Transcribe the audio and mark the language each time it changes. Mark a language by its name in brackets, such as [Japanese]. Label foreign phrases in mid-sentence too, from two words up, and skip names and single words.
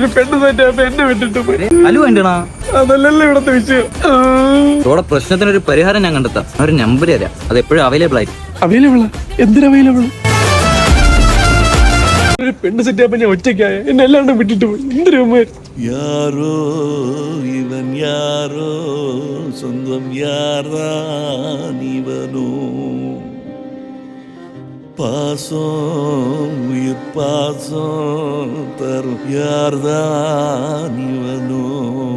[Malayalam] ഒരു പെണ്ണ് സെറ്റ് എന്നെ വിട്ടിട്ട് പോയി. ഹലോ എന്റെണാ, അതല്ലല്ലോ ഇവിടത്തെ വിഷയം. ഇവിടെ പ്രശ്നത്തിനൊരു പരിഹാരം ഞാൻ കണ്ടെത്താം. ഒരു നമ്പർ തരാം, അത് എപ്പോഴും അവൈലബിൾ ആയിരിക്കും. അവൈലബിളാ? എന്തിനാ അവൈലബിൾ? ഒരു പെണ്ണ് സെറ്റ് ആയപ്പോ ഞാൻ ഒറ്റയ്ക്കായ എന്നെ എല്ലാവരും വിട്ടിട്ട് പോയി. എന്തിനാ [Tamil] யாரோ இவன் யாரோ சொந்தம் யார்தான் இவனோ பாசம் உயிர் பாசம் தரும் யார்தான் இவனோ